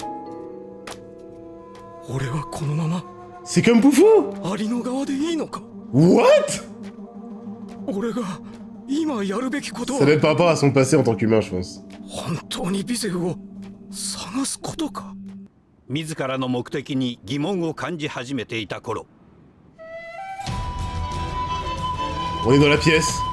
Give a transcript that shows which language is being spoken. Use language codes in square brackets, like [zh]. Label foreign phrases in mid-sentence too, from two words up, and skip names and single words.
[ja] 俺はこのまま [fr] C'est comme Poufou. [ja] アリの側でいいのか。 [en] What? [ja] 俺が今やるべきこと [fr] Ça doit [ja] は [fr] être par rapport à son passé en tant qu'humain, je pense. [ja] 本当にビゼフを探すことか。自らの目的に疑問を感じ始めていた頃、 [fr] On est dans la pièce.